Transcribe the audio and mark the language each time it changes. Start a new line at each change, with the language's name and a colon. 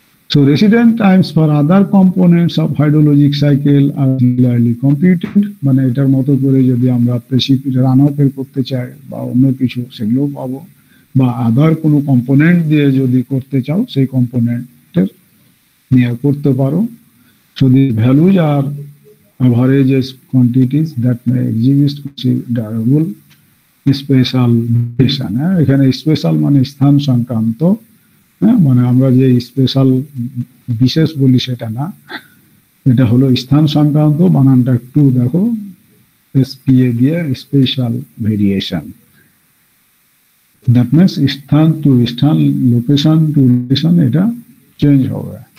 English: So resident times for other components of hydrologic cycle are similarly computed,
Bangla: মানে এটার মতো করে যদি আমরা রান অফের করতে চাই বা অন্য কিছু সেগুলো পাবো, বা আদার কোনো কম্পোনেন্ট দিয়ে যদি করতে চাও সেই কম্পোনেন্টের নিয়ে করতে পারো।
English: So the values are averages quantities that may exist considerable spatial variation.
Bangla: এখানে স্পেশাল মানে স্থান সংক্রান্ত, মানে আমরা যে স্পেশাল বিশেষ বলি সেটা না, এটা হলো স্থান সংক্রান্ত, বানানটা একটু দেখো এসপিএ দিয়ে, স্পেশাল ভেরিয়েশন।
English: that means স্থান to স্থান, location to location
Bangla: এটা চেঞ্জ হবে।